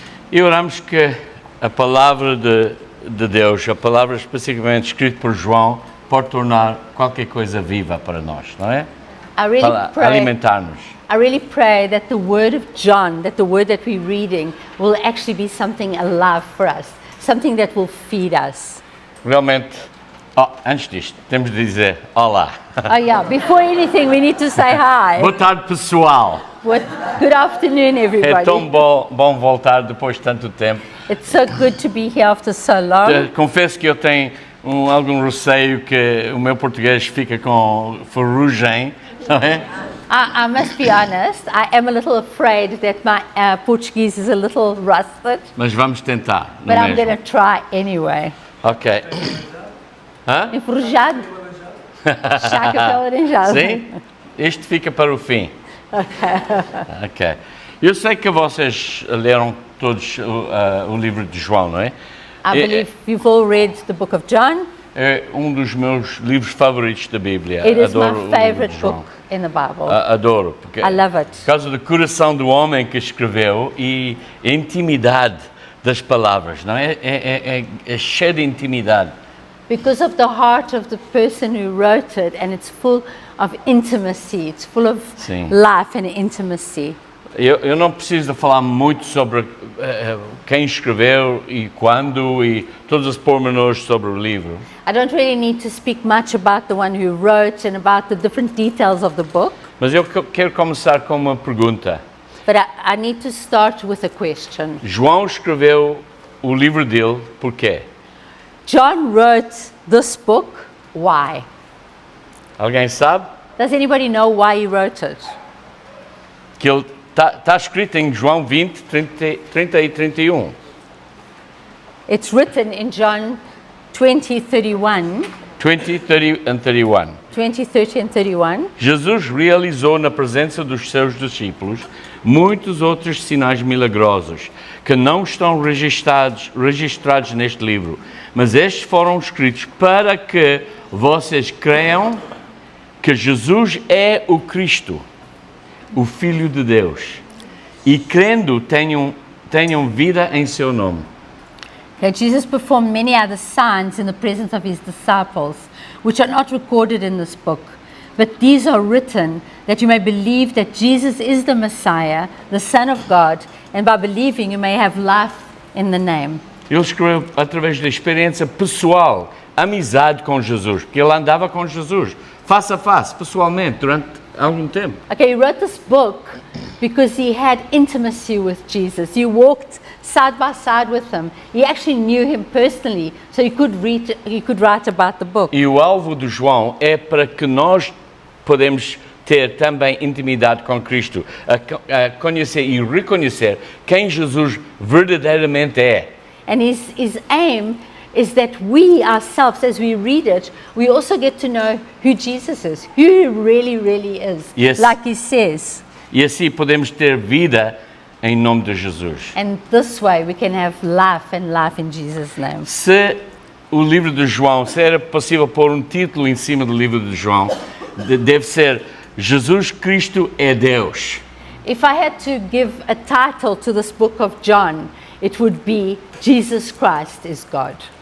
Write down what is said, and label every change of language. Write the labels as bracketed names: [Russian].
[Portuguese] E oramos que a palavra de Deus, a palavra especificamente escrita por João, pode tornar qualquer coisa viva para nós, não é? Para alimentar-nos. [English] I really pray that the word of John, that the word that we're reading, will actually be something alive for us, something that will feed us. [Portuguese] Realmente, antes disto, temos de dizer olá. [English] Oh yeah, before anything we need to say hi. [Portuguese] Boa tarde, pessoal. [English] Good afternoon, everybody. [Portuguese] É tão bom voltar depois de tanto tempo. [English] It's so good to be here after so long. [Portuguese] Confesso que eu tenho algum receio que o meu português fica com ferrugem, não é? [English] I must be honest, I am a little afraid that my Portuguese is a little rusted. [Portuguese] Mas vamos tentar. [English] But I'm going to try anyway. Ok. Hã? [Portuguese] Enferrujado. Chaca alaranjado. Sim? Isto fica para o fim. Ok. Eu sei que vocês leram todos o livro de João, não é? [English] I believe you've all read the book of John. [Portuguese] É um dos meus livros favoritos da Bíblia. [English] It is [Portuguese] Adoro [English] my favorite book in the Bible. [Portuguese] Adoro, porque [English] I love it. [Portuguese] Por causa do coração do homem que escreveu e a intimidade das palavras, não é? É cheio de intimidade. [English] Because of the heart of the person who wrote it, and it's full of intimacy. It's full of life and intimacy. [Portuguese] Eu não preciso de falar muito sobre quem escreveu e quando e todos os pormenores sobre o livro. [English] I don't really need to speak much about the one who wrote and about the different details of the book. [Portuguese] Mas eu quero começar com uma pergunta. [English] But I need to start with a question. [Portuguese] João escreveu o livro dele por quê? [English] John wrote this book. Why? [Portuguese] Alguém sabe? [English] Does anybody know why he wrote it? [Portuguese] Que ele está escrito em João 20, 30 e 31. [English] It's written in John 20, 31. 20, 30 and 31. 20, 30 and 31. [Portuguese] Jesus realizou na presença dos seus discípulos muitos outros sinais milagrosos que não estão registrados neste livro, mas estes foram escritos para que vocês creiam que Jesus é o Cristo, o Filho de Deus, e crendo tenham vida em seu nome. [English] Okay, Jesus performed many other signs in the presence of his disciples, which are not recorded in this book. But these are written that you may believe that Jesus is the Messiah, the Son of God, and by believing you may have life in the name. [Portuguese] Ele escreveu através da experiência pessoal, amizade com Jesus, porque ele andava com Jesus, face a face, pessoalmente, durante algum tempo. [English] Okay, he wrote this book because he had intimacy with Jesus. He walked side by side with him. He actually knew him personally, so he could write about the book. [Portuguese] E o alvo do João é para que nós podemos ter também intimidade com Cristo, a conhecer e reconhecer quem Jesus verdadeiramente é. [English] And his aim is that we ourselves, as we read it, we also get to know who Jesus is, who he really, really is, yes. Like he says. [Portuguese] E assim podemos ter vida em nome de Jesus. [English] And this way we can have life and life in Jesus' name. [Portuguese] Se o livro de João, se era possível pôr um título em cima do livro de João, deve ser Jesus Cristo é Deus. [English] If I had to give a title to this book of John, it would be Jesus Christ is God.